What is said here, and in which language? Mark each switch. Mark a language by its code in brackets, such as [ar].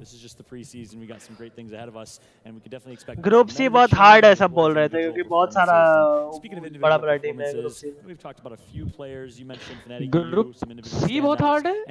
[en] This is just the preseason. We got some great things ahead of us, and we can definitely expect. [hi] Group C बहुत hard है सब बोल रहे थे क्योंकि बहुत सारा बड़ा टीम है Group C. [en] We've talked about a few players. You mentioned Fnatic. [hi] Group C बहुत hard है.